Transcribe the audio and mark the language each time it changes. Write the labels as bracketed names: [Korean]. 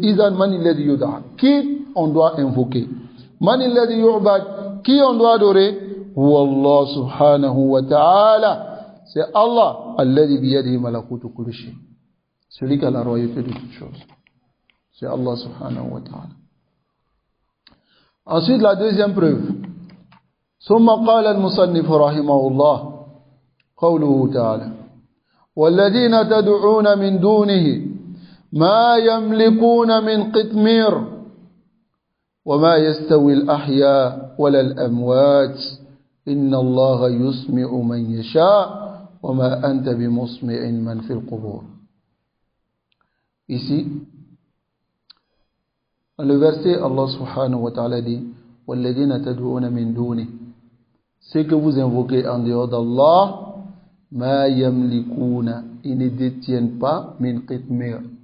[Arabic] Izan man alladhi yud'a. [French] Qui on doit invoquer? [Arabic] Man alladhi yu'bad. [French] Qui on doit adorer? [Arabic] Wallah subhanahu wa ta'ala. [French] C'est Allah [Arabic] alladhi biyadihi malakutu kulli shay. [French] Celui qui a la royauté de toutes choses. C'est Allah subhanahu wa ta'ala. Ensuite, la deuxième preuve. [Arabic] ثم قال المصنف رحمه الله قوله تعالى والذين تدعون من دونه ما يملكون من قطمير وما يستوي الأحياء ولا الأموات إن الله يسمع من يشاء وما أنت بمسمع من في القبور. [French] Ici, dans le verset, Allah subhanahu wa ta'ala dit [Arabic] وَالَّذِينَ تَدْعُونَ مِن دُونِهِ. [French] Ce que vous invoquez en dehors d'Allah, [Arabic] مَا يَمْلِكُونَ, [French] ils ne détiennent pas min qitmir.